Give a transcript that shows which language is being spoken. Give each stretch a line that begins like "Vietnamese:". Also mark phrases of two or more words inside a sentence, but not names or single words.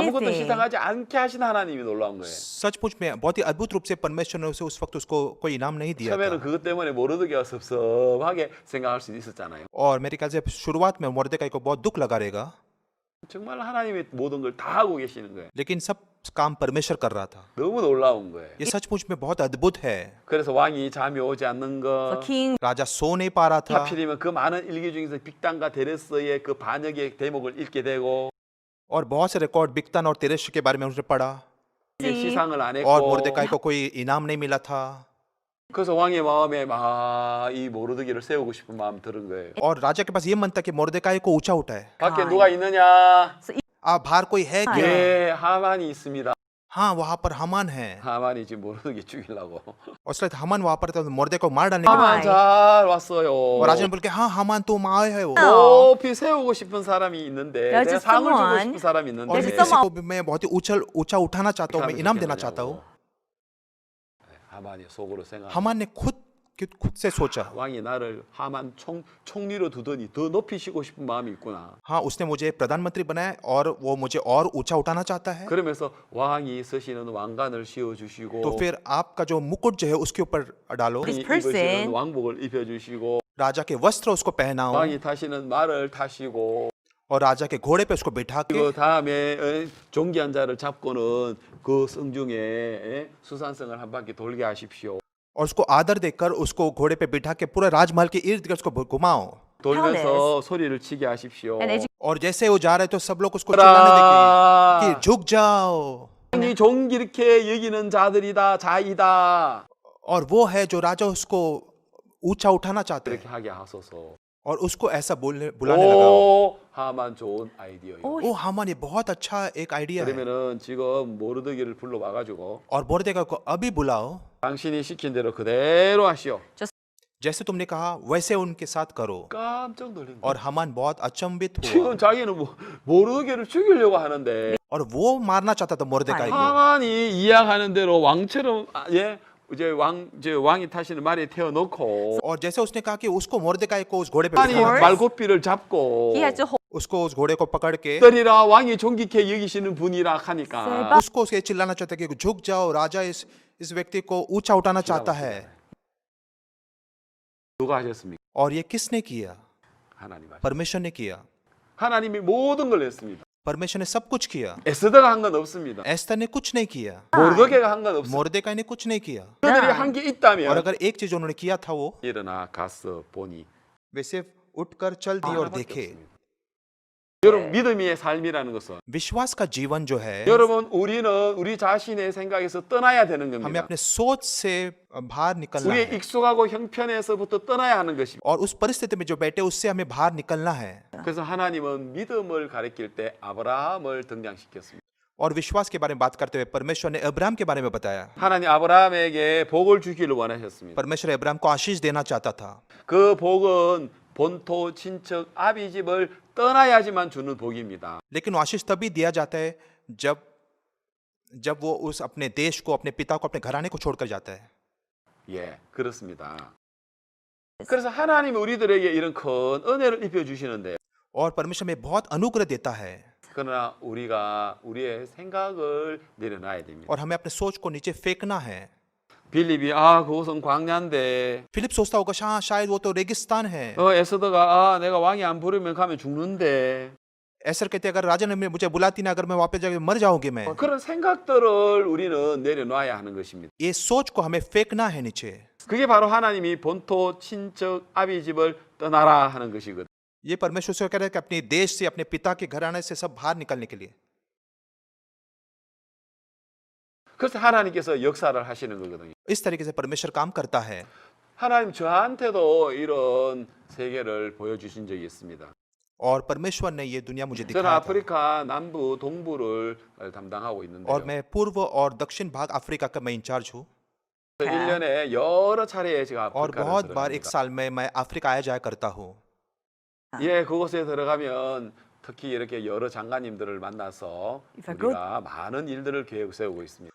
Korean: 아무것도
English: Anything.
Korean: 시상하지 않게 하신 하나님이 놀라운 거예요.
Hindi: सचमुच में बहुत ही अद्भुत रूप से परमेश्वर ने उसे उस वक्त उसको कोई इनाम नहीं दिया
Korean: 처음에는
Hindi: था.
Korean: 그것 때문에 모르드게가 섭섭하게 생각할 수도 있었잖아요.
Hindi: और मेरे ख्याल से शुरुआत में मोर्देकाई को बहुत दुख लगा रहेगा,
Korean: 정말 하나님이 모든 걸 다 하고 계시는 거예요.
Hindi: लेकिन सब काम परमेश्वर कर रहा था.
Korean: 너무 놀라운 거예요.
Hindi: ये सचमुच में बहुत अद्भुत है.
Korean: 그래서 왕이 잠이 오지 않는
English: The
Korean: 거
English: king
Hindi: राजा सो नहीं पा रहा था
Korean: 하필이면 그 많은 일기 중에서 빅단과 데레스의 그 반역의 대목을 읽게 되고
Hindi: और बहुत से रिकॉर्ड बिक्तान और तेरेश के बारे में उसने पढ़ा
Korean: 이게 시상을 안
Hindi: और
Korean: 했고
Hindi: मोर्देकाई को कोई इनाम नहीं मिला था.
Korean: 그래서 왕의 마음에 막 이 모르드게를 세우고 싶은 마음 들은 거예요.
Hindi: और राजा के पास ये मन था कि मोर्देकाई को ऊंचा उठाए.
Korean: 밖에 누가 있느냐?
Hindi: बाहर कोई है क्या?
Korean: 예, 하만이 있습니다.
Hindi: हाँ वहाँ पर हमान है.
Korean: 하만이 지금 모르드게 죽이려고.
Hindi: और उसके बाद हमान वहाँ पर था, मोर्दे को मार डालने के लिए.
Korean: 하만 잘 왔어요.
Hindi: और राजा ने बोल के हाँ हमान तुम आए है वो.
Korean: 높이 세우고 싶은 사람이 있는데
English: There's
Korean: 내가
English: just
Korean: 상을 주고
English: someone-
Korean: 싶은 사람이
Hindi: और
Korean: 있는데
English: There's
Hindi: किसी
English: someone-
Hindi: को भी मैं बहुत ही ऊंचा उठाना चाहता हूँ, मैं इनाम देना चाहता हूँ.
Korean: 하만이 속으로 생각.
Hindi: हमान ने खुद से सोचा,
Korean: 왕이 나를 하만 총리로 두더니 더 높이시고 싶은 마음이 있구나.
Hindi: हाँ उसने मुझे प्रधानमंत्री बनाया और वो मुझे और ऊंचा उठाना चाहता है.
Korean: 그러면서 왕이 쓰시는 왕관을 씌워 주시고
Hindi: तो फिर आपका जो मुकुट जो है उसके ऊपर डालो,
English: This
Korean: 입으시는
English: person-
Korean: 왕복을 입혀 주시고
Hindi: राजा के वस्त्र उसको पहनाओ
Korean: 왕이 타시는 말을 타시고
Hindi: और राजा के घोड़े पे उसको बिठा के
Korean: 그 다음에 존귀한 자를 잡고는 그 성중에 수산성을 한 바퀴 돌게 하십시오.
Hindi: और उसको आदर देकर उसको घोड़े पे बिठा के पूरा राजमहल के इर्द गिर्द उसको घुमाओ.
Korean: 돌면서 소리를 치게 하십시오.
English: and
Hindi: और जैसे वो जा रहे तो सब लोग उसको चिल्लाने लगे कि
Korean: 라
Hindi: झुक जाओ.
Korean: 이 종기렇게 여기는 자들이다 자이다
Hindi: और वो है जो राजा उसको ऊंचा उठाना चाहते
Korean: 이렇게
Hindi: हैं
Korean: 하게 하소서.
Hindi: और उसको ऐसा बुलाने लगा.
Korean: 오 하만 좋은 아이디어예요.
English: Oh,
Hindi: ओ हामान ये बहुत अच्छा एक आइडिया है.
Korean: 그러면은 지금 모르드게를 불러와가지고
Hindi: और मोर्देकाई को अभी बुलाओ,
Korean: 당신이 시킨 대로 그대로 하시오.
Hindi: जैसे तुमने कहा वैसे उनके साथ करो.
Korean: 깜짝 놀란 거예요.
Hindi: और हामान बहुत अचंभित हुआ
Korean: 지금 자기는 모르드게를 죽이려고 하는데
Hindi: और वो मारना चाहता था मोर्देकाई को.
Korean: 하만이 이야기하는 대로 왕처럼 이제 왕이 타시는 말에 태워놓고
Hindi: और जैसे उसने कहा कि उसको मोर्देकाई को उस घोड़े पे
Korean: 하만이
Hindi: बिठाना,
Korean: 말고삐를 잡고
English: he had to hold
Hindi: उसको उस घोड़े को पकड़ के
Korean: 들이라 왕이 존귀케 여기시는 분이라 하니까
Hindi: उसको उसके चिल्लाना चाहता है कि झुक जाओ, राजा इस व्यक्ति को ऊंचा उठाना चाहता है.
Korean: 누가 하셨습니까?
Hindi: और ये किसने किया?
Korean: 하나님 하셨습니다.
Hindi: परमेश्वर ने किया.
Korean: 하나님이 모든 걸 했습니다.
Hindi: परमेश्वर ने सब कुछ किया.
Korean: 에스더가 한 건 없습니다.
Hindi: एस्तर ने कुछ नहीं किया.
Korean: 모르드게가 한 건 없습니다.
Hindi: मोर्देकाई ने कुछ नहीं किया.
Korean: 그들이 한 게
Hindi: और
Korean: 있다면
Hindi: अगर एक चीज उन्होंने किया था वो
Korean: 일어나 가서 보니
Hindi: वे सिर्फ उठकर चल दिए और
Korean: 하나밖에
Hindi: देखे.
Korean: 없습니다. 여러분 믿음의 삶이라는 것은
Hindi: विश्वास का जीवन जो है,
Korean: 여러분 우리는 우리 자신의 생각에서 떠나야 되는
Hindi: हमें
Korean: 겁니다.
Hindi: अपने सोच से बाहर निकलना
Korean: 우리의
Hindi: है
Korean: 익숙하고 형편에서부터 떠나야 하는 것입니다.
Hindi: और उस परिस्थिति में जो बैठे उससे हमें बाहर निकलना है.
Korean: 그래서 하나님은 믿음을 가리킬 때 아브라함을 등장시켰습니다.
Hindi: और विश्वास के बारे में बात करते हुए परमेश्वर ने अब्राहम के बारे में बताया.
Korean: 하나님 아브라함에게 복을 주기를 원하셨습니다.
Hindi: परमेश्वर अब्राहम को आशीष देना चाहता था.
Korean: 그 복은 본토 친척 아비 집을 떠나야지만 주는 복입니다.
Hindi: लेकिन वो आशीष तभी दिया जाता है जब वो उस अपने देश को, अपने पिता को, अपने घराने को छोड़कर जाता है.
Korean: 예, 그렇습니다. 그래서 하나님이 우리들에게 이런 큰 은혜를 입혀 주시는데
Hindi: और परमेश्वर में बहुत अनुग्रह देता है.
Korean: 그러나 우리가 우리의 생각을 내려놔야 됩니다.
Hindi: और हमें अपने सोच को नीचे फेंकना है.
Korean: 빌립이 그곳은 광야인데
Hindi: फिलिप सोचता होगा शायद वो तो रेगिस्तान है.
Korean: 에스더가 내가 왕이 안 부르면 가면 죽는데
Hindi: ऐसा कहते अगर राजा ने मुझे बुलाती ना, अगर मैं वापस जाकर मर जाऊंगी मैं.
Korean: 그런 생각들을 우리는 내려놔야 하는 것입니다.
Hindi: ये सोच को हमें फेंकना है नीचे.
Korean: 그게 바로 하나님이 본토 친척 아비 집을 떠나라 하는 것이거든.
Hindi: ये परमेश्वर से कह रहे हैं कि अपने देश से, अपने पिता के घराने से सब बाहर निकलने के लिए.
Korean: 그래서 하나님께서 역사를 하시는 거거든요.
Hindi: इस तरीके से परमेश्वर काम करता है.
Korean: 하나님 저한테도 이런 세계를 보여주신 적이 있습니다.
Hindi: और परमेश्वर ने ये दुनिया मुझे
Korean: 저는
Hindi: दिखाया था
Korean: 아프리카 남부 동부를 담당하고 있는데요.
Hindi: और मैं पूर्व और दक्षिण भाग अफ्रीका का मैं इंचार्ज हूँ
Korean: 1년에 여러 차례 제가
Hindi: और
Korean: 아프리카를
Hindi: बहुत बार एक
Korean: 들어갑니다.
Hindi: साल में मैं अफ्रीका आया जाया करता हूँ
Korean: 예, 그곳에 들어가면 특히 이렇게 여러 장관님들을 만나서
English: If I go-
Korean: 우리가 많은 일들을 계획 세우고 있습니다.